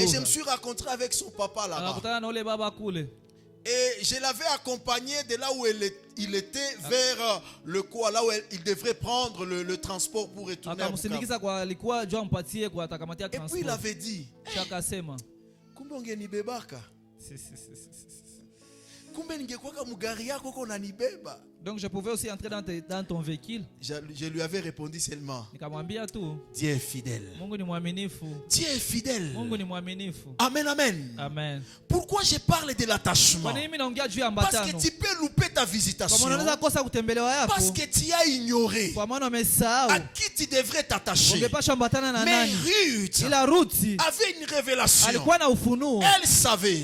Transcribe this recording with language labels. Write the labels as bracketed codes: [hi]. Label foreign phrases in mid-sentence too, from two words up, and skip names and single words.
[fr] Et je me suis rencontré avec son papa là-bas. [sw] Akakutana na ule baba kule. [fr] Et je l'avais accompagné de là où il était vers le quoi, là où il devrait prendre le transport pour retourner à Bukavu. Et puis il avait dit, [sw] kumbe ungenibebaka. Kumbe ningekuwa mugari yako uko unanibeba. [fr] Donc je pouvais aussi entrer dans ton véhicule. Je lui avais répondu seulement, [sw] nikamwambia tu, [fr] Dieu est fidèle. [sw] Mungu ni mwaminifu. [fr] Dieu est fidèle. [sw] Mungu ni mwaminifu. Amen, amen. Amen. [fr] Pourquoi je parle de l'attachement? Parce que tu peux louper ta visitation. Parce que tu as ignoré à qui tu devrais t'attacher. Mais Ruth avait une révélation. Elle savait.